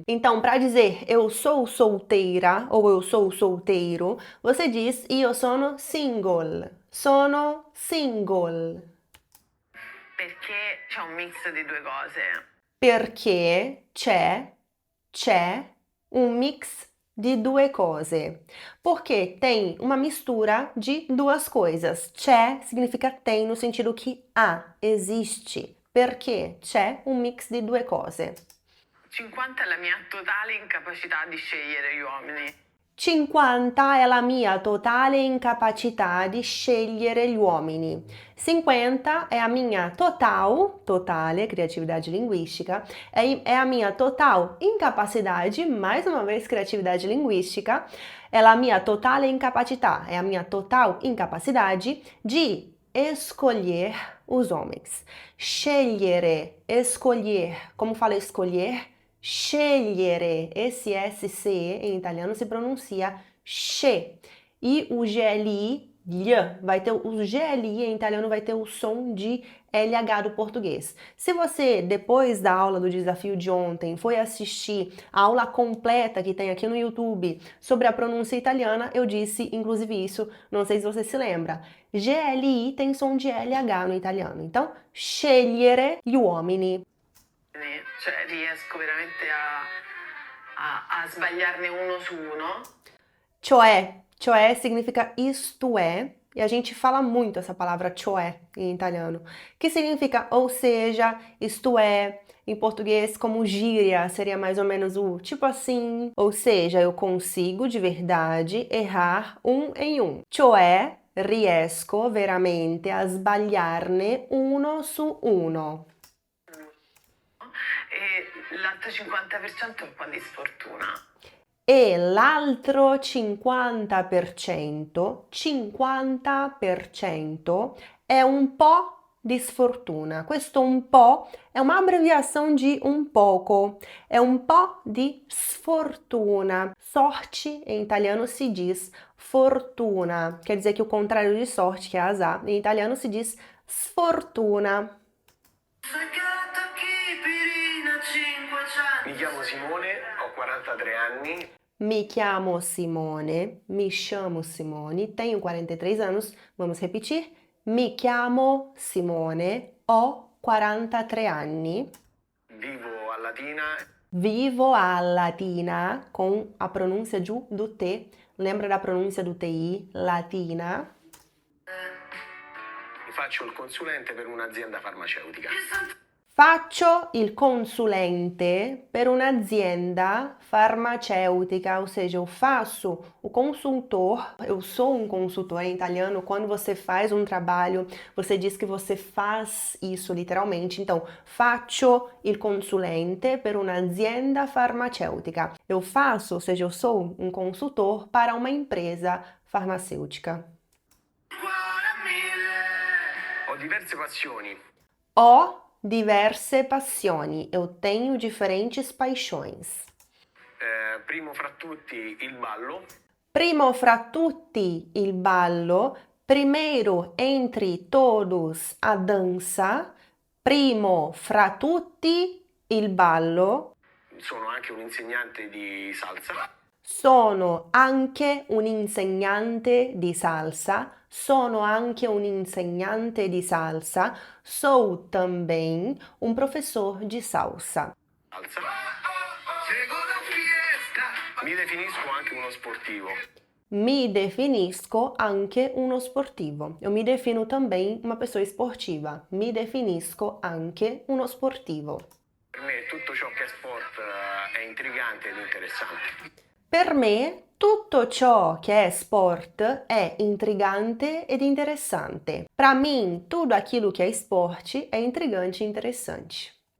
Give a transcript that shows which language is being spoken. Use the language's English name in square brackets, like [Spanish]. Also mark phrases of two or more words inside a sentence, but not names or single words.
[Portuguese] Então, para dizer eu sou solteira ou eu sou solteiro, você diz [Italian] io sono single. Sono single. Perché c'è un mix di due cose. Perché c'è um mix di due cose. [Portuguese] Porque tem uma mistura de duas coisas. C'è significa tem no sentido que há, existe. [Italian] Perché c'è un mix di due cose. 50 è la mia totale incapacità di scegliere gli uomini. 50 è la mia totale incapacità di scegliere gli uomini. [Portuguese] 50 è a minha totale, criatividade linguística, é a minha total incapacidade, mais uma vez criatividade linguística, é a minha [Italian] totale incapacità, [Portuguese] é a minha total incapacidade de escolher os homens. Scegliere, escolher, como fala escolher? Scegliere, esse SC em italiano se pronuncia sce. E o GLI, vai ter o GLI em italiano vai ter o som de LH do português. Se você, depois da aula do desafio de ontem, foi assistir a aula completa que tem aqui no YouTube sobre a pronúncia italiana, eu disse inclusive isso, não sei se você se lembra. GLI tem som de LH no italiano. Então, [Italian] scegliere gli uomini. Cioè riesco veramente a sbagliarne uno su uno. [Portuguese] Cioè significa isto é, e a gente fala muito essa palavra cioè em italiano, que significa ou seja, isto é, em português como gíria, seria mais ou menos o tipo assim, ou seja, eu consigo de verdade errar um em um. [Italian] Cioè riesco veramente a sbagliarne uno su uno. E l'altro 50% è un po' di sfortuna. E l'altro 50% è un po' di sfortuna. Questo un po' [Portuguese] è uma abreviação de um pouco, é um [Italian] po' di sfortuna. [Portuguese] Sorte em italiano se diz fortuna, quer dizer que o contrário de sorte, que é azar, em italiano se diz sfortuna. [Italian] Mi chiamo Simone, ho 43 anni. Mi chiamo Simone, [Portuguese] mi chamo Simone, tenho 43 anos. Vamos repetir? [Italian] Mi chiamo Simone, ho 43 anni. Vivo a Latina. Vivo a Latina, [Portuguese] com a pronúncia do T. Lembra da pronúncia do TI? Latina. [Italian] Faccio il consulente per un'azienda farmaceutica. Faccio il consulente per un'azienda farmacêutica, [Portuguese] ou seja, eu faço o consultor, eu sou um consultor em italiano. Quando você faz um trabalho, você diz que você faz isso literalmente. Então, [Italian] faccio il consulente per un'azienda farmacêutica. [Portuguese] Eu faço, ou seja, eu sou um consultor para uma empresa farmacêutica. [Italian] Ho diverse passioni. Ho diverse passioni. [Portuguese] Eu tenho diferentes paixões. [Italian] Primo fra tutti il ballo. Primo fra tutti il ballo. [Portuguese] Primeiro entre todos a dança. [Italian] Primo fra tutti il ballo. Sono anche un insegnante di salsa. Sono anche un insegnante di salsa. Sono anche un insegnante di salsa. [Portuguese] Sou também um professor de salsa. [Italian] Mi definisco anche uno sportivo. Mi definisco anche uno sportivo. [Portuguese] Eu me defino também uma pessoa esportiva. [Italian] Mi definisco anche uno sportivo. Per me tutto ciò che è sport è intrigante ed interessante. Per me tutto ciò che è sport è intrigante ed interessante. [Portuguese] Para mim, tudo aquilo que é esporte é intrigante e interessante.